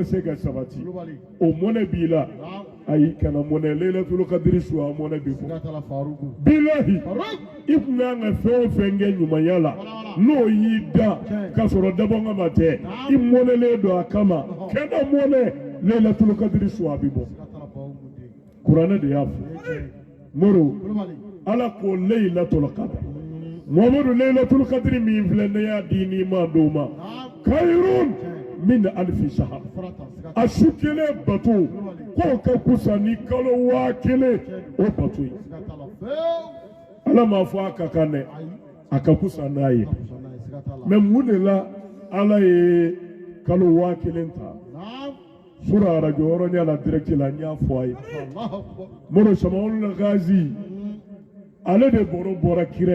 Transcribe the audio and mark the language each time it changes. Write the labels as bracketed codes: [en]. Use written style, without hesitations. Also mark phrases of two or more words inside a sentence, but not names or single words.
[bm] se ka sabati o mɔnɛ b'i la ayi kana mɔnɛ lailatul qadri su a mɔnɛ bɛ bɔ bilahi i kun kan ka fɛn o fɛn kɛ ɲumanya la n'o y'i da k'a sɔrɔ dabɔngama tɛ i mɔnɛlen don a kama kɛnɛ mɔnɛ lailatul qadri su a bɛ bɔ kuranɛ de y'a fɔ moro ala ko lailatul qadr Muhammadu lailatul qadri min filɛ ne y'a di n'i ma d'o ma [ar] خير من ألف شهر [bm] a su kelen bato k'o ka kusa ni kalo 1000 o bato ye ala m'a fɔ a ka kan dɛ a ka kusa n'a ye mais mun de la ala ye kalo 1000 ta sura arajo hɔrɔnya la direct la n y'a fɔ a ye moro Sama'ul Ghazi ale de bɔra kira